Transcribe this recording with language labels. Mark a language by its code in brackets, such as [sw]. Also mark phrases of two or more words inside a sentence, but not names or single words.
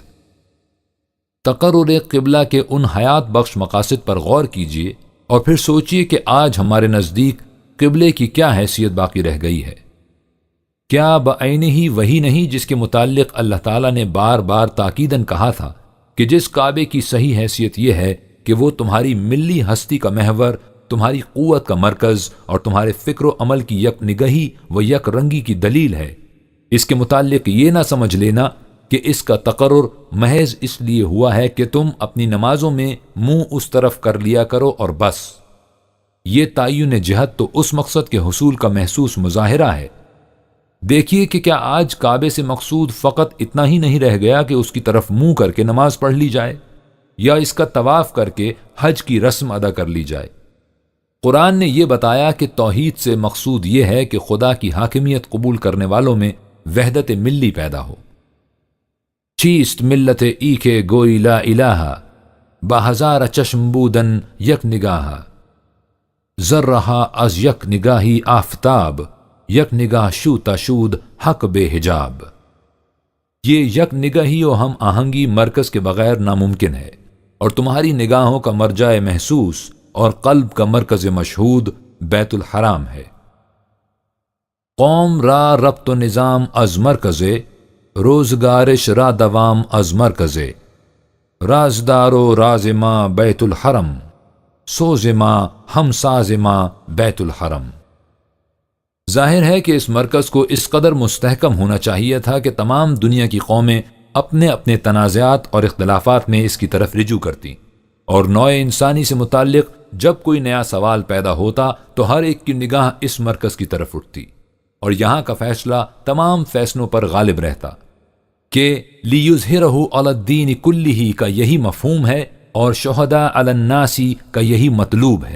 [ur] تقرر قبلہ کے ان حیات بخش مقاصد پر غور کیجیے اور پھر سوچئے کہ آج ہمارے نزدیک قبلے کی کیا حیثیت باقی رہ گئی ہے۔ کیا بعینہ ہی وہی نہیں جس کے متعلق اللہ تعالیٰ نے بار بار تاکیداً کہا تھا کہ جس کعبے کی صحیح حیثیت یہ ہے کہ وہ تمہاری ملی ہستی کا محور، تمہاری قوت کا مرکز اور تمہارے فکر و عمل کی یک نگہی و یک رنگی کی دلیل ہے۔ اس کے متعلق یہ نہ سمجھ لینا کہ اس کا تقرر محض اس لیے ہوا ہے کہ تم اپنی نمازوں میں منہ اس طرف کر لیا کرو اور بس۔ یہ تعین جہت تو اس مقصد کے حصول کا محسوس مظاہرہ ہے۔ دیکھیے کہ کیا آج کعبے سے مقصود فقط اتنا ہی نہیں رہ گیا کہ اس کی طرف منہ کر کے نماز پڑھ لی جائے یا اس کا طواف کر کے حج کی رسم ادا کر لی جائے۔ قرآن نے یہ بتایا کہ توحید سے مقصود یہ ہے کہ خدا کی حاکمیت قبول کرنے والوں میں وحدت ملی پیدا ہو۔ [fa] چیست ملت ای کے گوئی لا الہ، بہزار چشم بودن یک نگاہ، زر رہا از یک نگاہی آفتاب، یک نگاہ شوتا شود حق بے حجاب۔ [ur] یہ یک نگاہی و ہم آہنگی مرکز کے بغیر ناممکن ہے، اور تمہاری نگاہوں کا مرجع محسوس اور قلب کا مرکز مشہود بیت الحرام ہے۔ [fa] قوم را ربط و نظام از مرکزے، روزگارش را دوام از مرکزے، رازدار و راز ما بیت الحرم، سوز ما ہم ساز ما بیت الحرم۔ [ur] ظاہر ہے کہ اس مرکز کو اس قدر مستحکم ہونا چاہیے تھا کہ تمام دنیا کی قومیں اپنے اپنے تنازعات اور اختلافات میں اس کی طرف رجوع کرتی، اور نوع انسانی سے متعلق جب کوئی نیا سوال پیدا ہوتا تو ہر ایک کی نگاہ اس مرکز کی طرف اٹھتی، اور یہاں کا فیصلہ تمام فیصلوں پر غالب رہتا کہ [ar] لیظہرہ علی الدین کلہ [ur] کا یہی مفہوم ہے اور [ar] شہداء علی الناس [ur] کا یہی مطلوب ہے۔